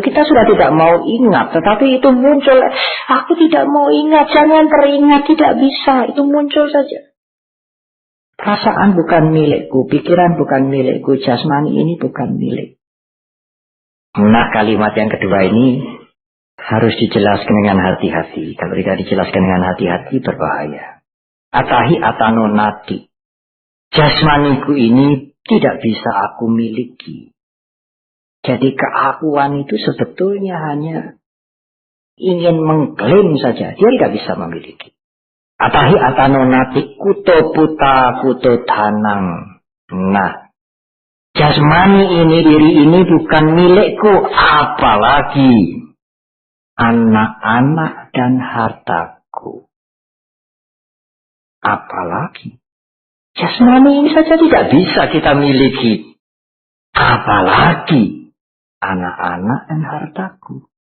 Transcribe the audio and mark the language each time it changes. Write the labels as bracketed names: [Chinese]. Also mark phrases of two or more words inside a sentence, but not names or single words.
[Indonesian] Kita sudah tidak mau ingat, tetapi itu muncul. Aku tidak mau ingat, jangan teringat, tidak bisa. Itu muncul saja. Perasaan bukan milikku, pikiran bukan milikku, jasmani ini bukan milik. Nah, kalimat yang kedua ini harus dijelaskan dengan hati-hati. Kalau tidak dijelaskan dengan hati-hati berbahaya. [Pali] Atahi atano nati. [Indonesian] Jasmaniku ini tidak bisa aku miliki. Jadi keakuan itu sebetulnya hanya ingin mengklaim saja. Dia tidak bisa memiliki. [Pali] Atahi atano nati kuto puta kuto tanang. [Indonesian] Nah, jasmani ini, diri ini bukan milikku, apalagi anak-anak dan hartaku. Apalagi jasmani ini saja tidak bisa kita miliki, apalagi anak-anak dan hartaku.